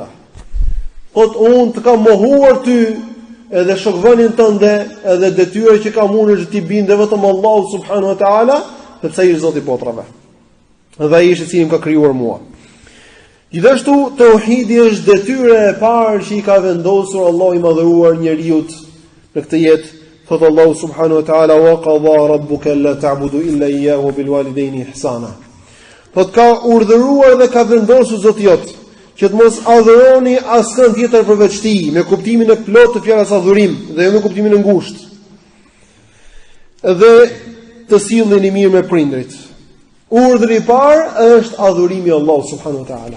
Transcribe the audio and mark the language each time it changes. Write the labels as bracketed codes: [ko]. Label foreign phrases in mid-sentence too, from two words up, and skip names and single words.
[sq] Thot unë të kam mohuar ty edhe shokvënin tënde, edhe detyra që kam unë është ti binde vetëm Allahu [ar] سبحانه وتعالى, [sq] sepse ai është Zoti i botrave. Dhe ai është i cili më ka krijuar mua. Gjithashtu tauhidi është detyra e parë që i ka vendosur Allahu i madhëruar njeriu në këtë jetë. Thot Allahu [ar] سبحانه وتعالى, وقضى ربك ألا تعبدوا إلا إياه بالوالدين إحسانا. [sq] Thot ka urdhëruar dhe ka vendosur Zoti jot që të mos adhuroni askën tjetër përveç tij, me kuptimin e plotë të fjalës adhurim dhe jo me kuptimin e ngushtë. Dhe të sillni mirë me prindrit. Urdhri i parë është adhurimi i Allahut [ar] سبحانه وتعالى.